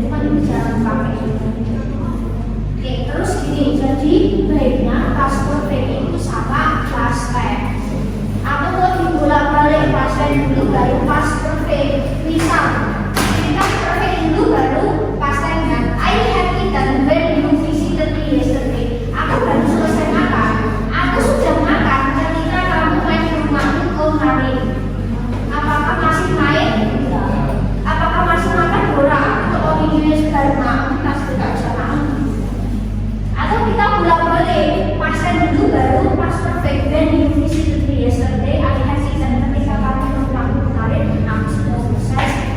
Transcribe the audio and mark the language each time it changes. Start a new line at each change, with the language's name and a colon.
Indonesian: Cuma ini jalan pakai. Oke, terus gini, jadi baiknya past perfect itu sama past tense. Atau kalau dibolak-balik past tense dulu baru past perfect. Misal, kita perfect dulu baru past tense kan.
English: I have eaten when you visited me yesterday.
Indonesian: Aku baru selesai makan. Aku sudah makan ketika kamu main ke rumahku kemarin. Apakah masih main? Apakah masih makan bola? Atau ini baru makan? Kita sudah bisa. Atau kita bolak-balik past tense dulu baru past perfect.
English: When you visited me yesterday, I have eaten.
Indonesian: Ketika kamu ke rumahku kemarin, aku sudah selesai.